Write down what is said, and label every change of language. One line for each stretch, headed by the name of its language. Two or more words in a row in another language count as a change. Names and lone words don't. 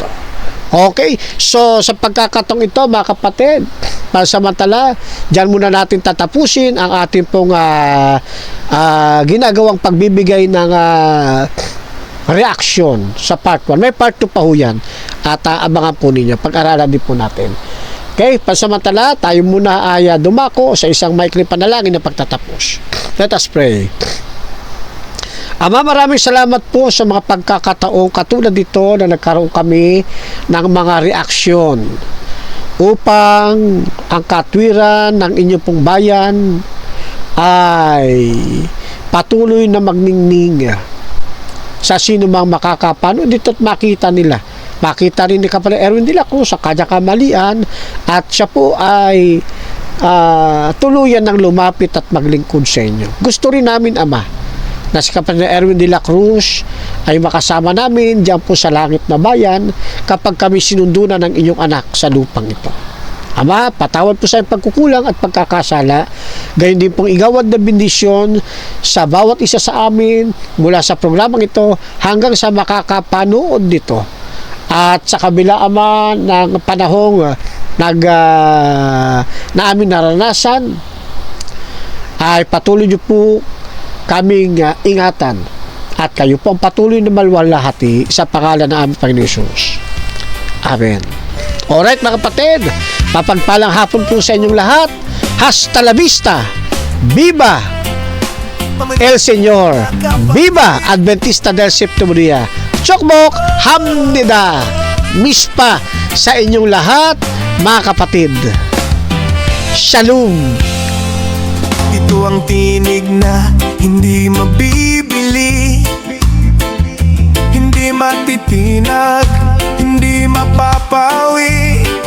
Filipino: Okay, so sa pagkakataong ito, mga kapatid, pansamantala, dyan muna natin tatapusin ang ating pong ginagawang pagbibigay ng reaction sa part 1. May part 2 pa ho yan, at abangan po ninyo, pag-aralan din po natin. Okay, pansamantala, tayo muna ay dumako sa isang maikling panalangin na pagtatapos.
English: Let us pray.
Filipino: Ama, maraming salamat po sa mga pagkakataong katulad dito na nagkaroon kami ng mga reaksyon upang ang katwiran ng inyong pong bayan ay patuloy na magningning sa sino mang makakapanood dito at makita nila. Makita rin ni Kapatid Erwin de la Cruz sa kanya kamalian, at siya po ay tuluyan ng lumapit at maglingkod sa inyo. Gusto rin namin, Ama, na si Kapatid Erwin de la Cruz ay makasama namin diyan po sa langit na bayan kapag kami sinundunan ng inyong anak sa lupang ito. Ama, patawad po sa pagkukulang at pagkakasala. Gayon din pong igawad na bendisyon sa bawat isa sa amin mula sa programang ito hanggang sa makakapanood dito. At sa kabila, Ama, ng panahong na amin naranasan, ay patuloy niyo po kaming ingatan, at kayo po ang patuloy na maluwalhati sa pangalan ng aming Panginoon Jesus. Amen. Alright, mga kapatid, mapagpalang hapon po sa inyong lahat.
Spanish: Hasta la vista. Viva El Señor. Viva Adventista del Séptimo Día.
Korean: 축복합니다.
Filipino: Mispa sa inyong lahat, mga kapatid. Shalom. Ito ang tinig na hindi mabibili, hindi matitinag, hindi mapapawi.